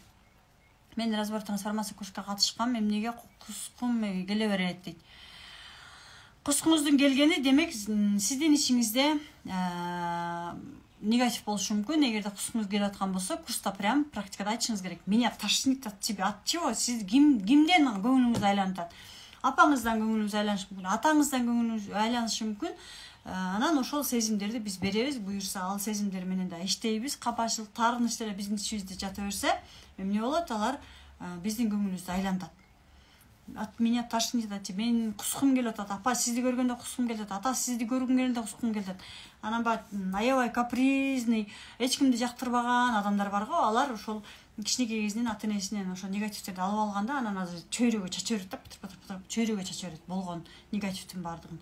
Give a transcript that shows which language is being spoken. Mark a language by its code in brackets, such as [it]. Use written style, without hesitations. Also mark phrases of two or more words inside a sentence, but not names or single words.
[ky] Мен разбор трансформация курсуна катышкам, эмнеге кускум келе берет дейт. Кускуңуздун келгени демек сиздин ичиңизде негатив болушу мүмкүн. Эгерде кускуңуз келип аткан болсо, курста прям практикада айтышыңыз керек. [ru] Меня тошнит от тебя. От чего? [ky] Сиз кимден көңүлүңүз айланып атат? Апаңыздан көңүлүңүз айланышы мүмкүн, атаңыздан көңүлүңүз айланышы мүмкүн. Анан ошол сезимдерди биз беребиз, буюрса ал сезимдер менен да иштейбиз. Капачылык, таарыныч деле биздин ичибизде жата берсе, эмне болот? Алар биздин көңүлүбүздү айлантат. [ru] От меня тошнит, [ky] мен кускум келип атат. Апа сизди көргөндө кускум келип атат. Ата сизди көргүм келгенде кускум келип атат. Анан аябай капризный, эч кимди жактырбаган адамдар бар го. Алар ошол кичинекей кезинен ата энесинен ошо негативтерди алып алганда, анан азыр чөйрөгө чача берет да, чөйрөгө чача берет болгон негативдин баардыгын.